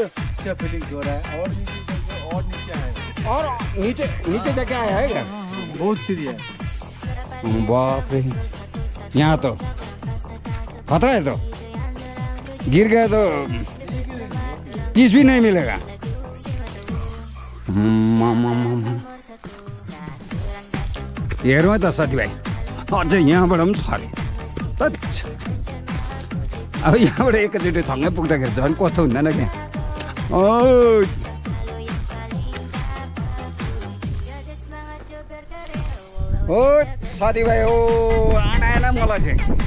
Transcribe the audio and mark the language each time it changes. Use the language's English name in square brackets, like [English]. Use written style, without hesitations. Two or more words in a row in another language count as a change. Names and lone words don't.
[Hindi] क्या फीलिंग हो रहा है? और नीचे है। और नीचे जाके आया है क्या? बहुत सीढ़ी है। बाप रे यहाँ तो खतरा है। तो गिर गए तो पीस भी नहीं मिलेगा। [Nepali] हेरौँ है त साथीभाइ अझै यहाँबाट पनि छ अरे। अब यहाँबाट एकैचोटि थङ्गै पुग्दाखेरि झन् कस्तो हुँदैन क्या। ओ साथीभाइ हो आएन मलाई चाहिँ।